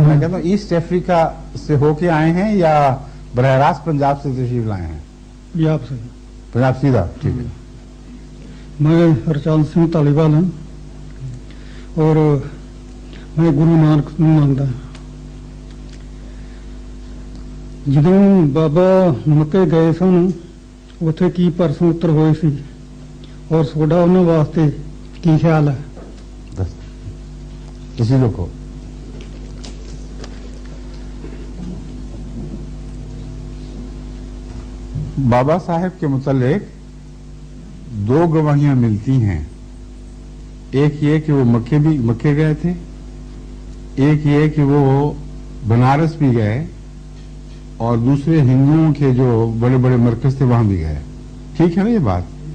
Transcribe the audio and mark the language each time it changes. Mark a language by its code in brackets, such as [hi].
[hi] मैं कहता हूँ ईस्ट अफ्रीका से होके आए हैं या बराह रास्त पंजाब से तशरीफ लाए हैं? पंजाब से। पंजाब सीधा, ठीक है। मैं हरचंद सिंह धालीवाल हूँ और मैं गुरु नानक [pa] ਨੂੰ ਮੰਨਦਾ। ਜਦੋਂ ਬਾਬਾ ਮੱਕੇ ਗਏ ਸਨ, ਉੱਥੇ ਕੀ ਪ੍ਰਸ਼ਨ ਉੱਤਰ ਹੋਏ ਸੀ ਔਰ ਤੁਹਾਡਾ ਉਹਨਾਂ ਵਾਸਤੇ ਕੀ ਖਿਆਲ ਹੈ? [hi] किसी लोग को बाबा साहेब के मुतालिक दो गवाहियां मिलती हैं। एक ये कि वो मक्के गए थे, एक ये कि वो बनारस भी गए, और दूसरे हिंदुओं के जो बड़े बड़े मरकज थे वहां भी गए। ठीक है ना ये बात?